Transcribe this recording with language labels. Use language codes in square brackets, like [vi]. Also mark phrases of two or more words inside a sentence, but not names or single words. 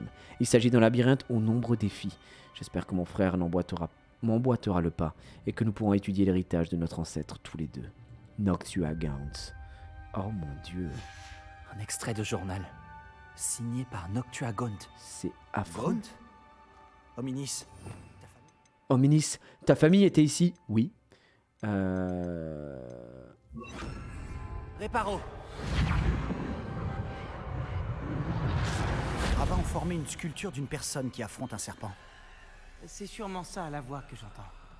[fr] Il s'agit d'un labyrinthe aux nombreux défis. J'espère que mon frère m'emboîtera le pas et que nous pourrons étudier l'héritage de notre ancêtre tous les deux. Noctua Gaunt. Oh mon dieu. Un extrait de journal. Signé par Noctua Gaunt. C'est affreux. Gaunt Hominis. Hominis, ta famille était ici? Oui. Réparo. Les gravats ont formé une sculpture d'une personne qui affronte un serpent. C'est sûrement ça la voix que j'entends.